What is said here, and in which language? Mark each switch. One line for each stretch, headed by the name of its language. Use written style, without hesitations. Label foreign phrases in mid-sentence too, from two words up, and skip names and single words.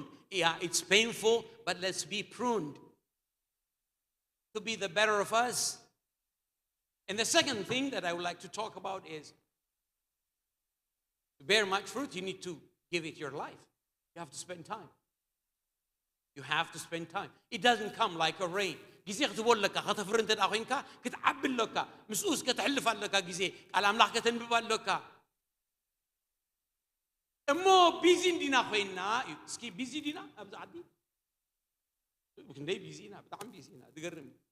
English: Yeah, it's painful, but let's be pruned to be the better of us. And the second thing that I would like to talk about is, to bear much fruit, you need to give it your life. You have to spend time. You have to spend time. It doesn't come like a rain.
Tigrinya: ጊዜ ክትወለካ ከተፍር እንተ ዳኺንካ ክትዓብለካ ምስኡስ ከተሕልፍ ኣለካ ጊዜ ቃል ኣምላኽ ከተንብብ ኣለካ እሞ ቢዚ እንዲና ኮይና እስኪ ቢዚ ዲና ኣብዚ ዓዲ ክንደይ ቢዚ ኢና ብጣዕሚ ቢዚ ኢና ዝገርም